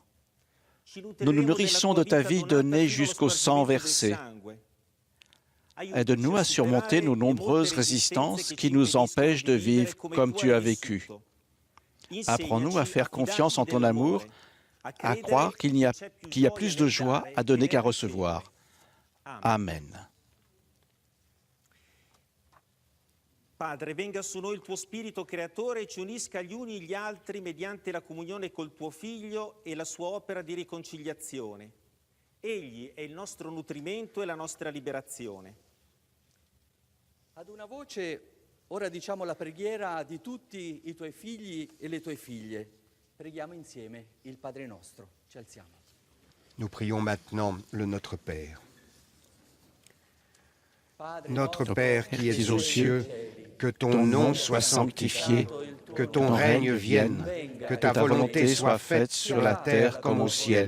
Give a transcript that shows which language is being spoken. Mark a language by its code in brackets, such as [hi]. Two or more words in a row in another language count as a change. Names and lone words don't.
[fr] Nous nous nourrissons de ta vie donnée jusqu'au sang versé. Aide-nous à surmonter nos nombreuses résistances qui nous empêchent de vivre comme tu as vécu. Apprends-nous à faire confiance en ton amour, à croire qu'il y a plus de joie à donner qu'à recevoir. Amen. [it] Padre, venga su noi il tuo Spirito Creatore e ci unisca gli uni gli altri mediante la comunione col tuo Figlio e la sua opera di riconciliazione. Egli è il nostro nutrimento e la nostra liberazione. Ad una voce, ora diciamo la preghiera di tutti i tuoi figli e le tue figlie. Preghiamo insieme il Padre nostro. Ci alziamo. [fr] Nous prions maintenant le Notre Père. Notre Père qui es aux cieux, que ton nom soit sanctifié, que ton règne vienne, que ta volonté soit faite sur la terre comme au ciel.